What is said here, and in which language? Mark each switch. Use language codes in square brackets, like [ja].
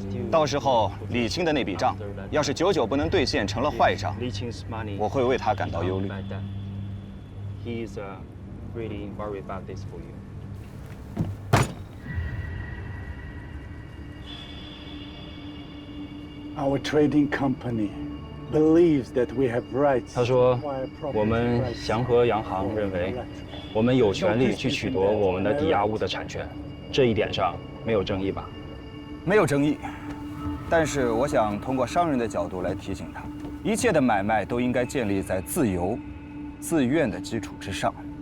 [zh] 到时候李清的那笔账，要是久久不能兑现，成了坏账，我会为他感到忧虑。 [en] He's really worried about this for you. Our trading company believes that we have rights. [zh] 他说，我们祥和洋行认为，我们有权利去取夺我们的抵押物的产权，这一点上没有争议吧？没有争议，但是我想通过商人的角度来提醒他，一切的买卖都应该建立在自由、自愿的基础之上。